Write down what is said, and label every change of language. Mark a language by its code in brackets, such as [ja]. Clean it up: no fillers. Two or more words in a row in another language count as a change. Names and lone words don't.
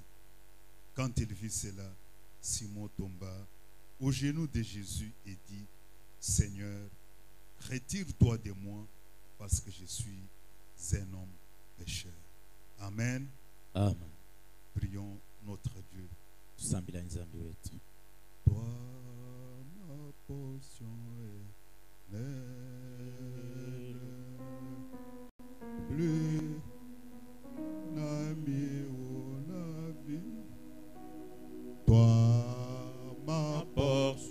[fr] Quand il vit cela, Simon tomba aux genoux de Jésus et dit, Seigneur, retire-toi de moi parce que je suis un homme pécheur. Amen. Amen. Prions notre Dieu. [lu] Tusambila nzambi wetu. [fr] Toi, ma portion éternelle, plus n'ami ou la vie. Toi, ma portion,